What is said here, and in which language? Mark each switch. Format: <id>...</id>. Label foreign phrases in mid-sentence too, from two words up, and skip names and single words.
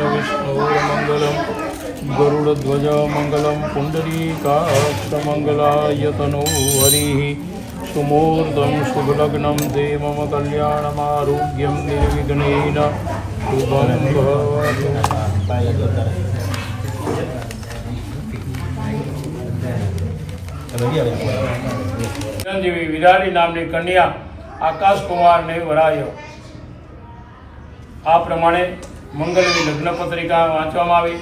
<sa>विष्णुर्मङ्गलं गरुडध्वजमङ्गलं पुण्डरीकाक्षमङ्गलायतनो हरिः सुमूर्तं शुभलग्नं ते मम कल्याणमारोग्यं निर्विघ्नेन शुभं भवतु.</sa> <gu>ચિરંજીવી વિરારી નામની કન્યા આકાશ કુમારને વરાયો. આ પ્રમાણે મંગલની લગ્ન પત્રિકા વાંચવામાં આવી.</gu>